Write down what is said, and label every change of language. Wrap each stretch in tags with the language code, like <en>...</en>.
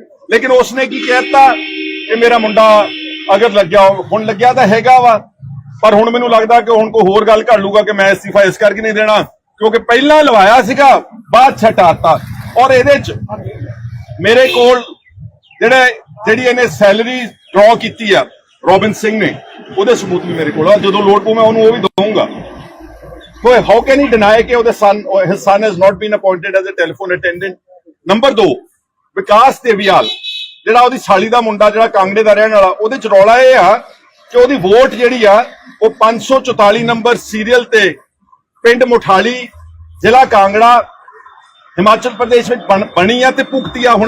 <pa>ਲੇਕਿਨ ਉਸਨੇ ਕੀ ਕਹਿਤਾ ਕਿ ਮੇਰਾ ਮੁੰਡਾ ਅਗਰ ਲੱਗਿਆ, ਹੁਣ ਲੱਗਿਆ ਤਾਂ ਹੈਗਾ ਵਾ, ਪਰ ਹੁਣ ਮੈਨੂੰ ਲੱਗਦਾ ਕਿ ਹੁਣ ਕੋਈ ਹੋਰ ਗੱਲ ਕਰ ਲੂਗਾ ਕਿ ਮੈਂ ਅਸਤੀਫਾ ਇਸ ਕਰਕੇ ਨਹੀਂ ਦੇਣਾ ਕਿਉਂਕਿ ਪਹਿਲਾਂ ਲਵਾਇਆ ਸੀਗਾ, ਬਾਅਦ ਛਟਾਤਾ। ਔਰ ਇਹਦੇ ਚ ਮੇਰੇ ਕੋਲ ਜਿਹੜੀ ਇਹਨੇ ਸੈਲਰੀ ਡਰਾ ਕੀਤੀ ਆ ਰੋਬਿਨ ਸਿੰਘ ਨੇ, ਉਹਦੇ ਸਬੂਤ ਵੀ ਮੇਰੇ ਕੋਲ ਆ। ਜਦੋਂ ਲੋੜ ਪਊ ਮੈਂ ਉਹਨੂੰ ਉਹ ਵੀ ਦਊਂਗਾ।</pa> <en>So how can he deny</en> <pa>ਕਿ ਉਹਦੇ</pa> <en>his son has not been appointed as a telephone attendant?</en> <pa>Number 2, ਵਿਕਾਸ ਦੇਵੀਆਲ ਜਿਹੜਾ ਉਹਦੀ ਸਾਲੀ ਦਾ ਮੁੰਡਾ ਜਿਹੜਾ ਕਾਂਗੜੇ ਦਾ ਰਹਿਣ ਵਾਲਾ, ਉਹਦੇ ਚ ਰੌਲਾ ਇਹ ਆ ਕਿ ਉਹਦੀ ਵੋਟ ਜਿਹੜੀ ਆ ਉਹ 544 ਨੰਬਰ ਸੀਰੀਅਲ ਤੇ ਪਿੰਡ ਮੁਠਾਲੀ, ਜ਼ਿਲ੍ਹਾ ਕਾਂਗੜਾ, ਹਿਮਾਚਲ ਪ੍ਰਦੇਸ਼ ਵਿੱਚ ਬਣੀ ਆ ਤੇ ਭੁਗਤੀ ਆ।</pa>